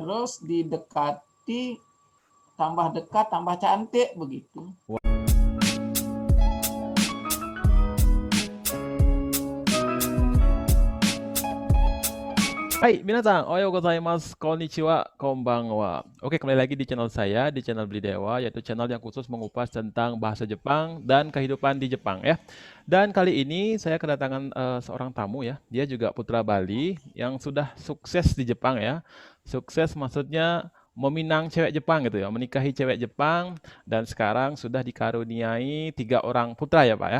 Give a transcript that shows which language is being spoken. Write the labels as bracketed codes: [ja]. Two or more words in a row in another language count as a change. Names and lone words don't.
[id] terus didekati, tambah dekat, tambah cantik begitu. Hai, [ja] みなさん、おはようございます、こんにちは、こんばんは. [id] Oke, kembali lagi di channel saya, di channel Beli Dewa, yaitu channel yang khusus mengupas tentang bahasa Jepang dan kehidupan di Jepang ya. Dan kali ini saya kedatangan seorang tamu ya. Dia juga putra Bali yang sudah sukses di Jepang ya. Sukses maksudnya meminang cewek Jepang gitu ya, menikahi cewek Jepang dan sekarang sudah dikaruniai 3 orang putra ya Pak ya.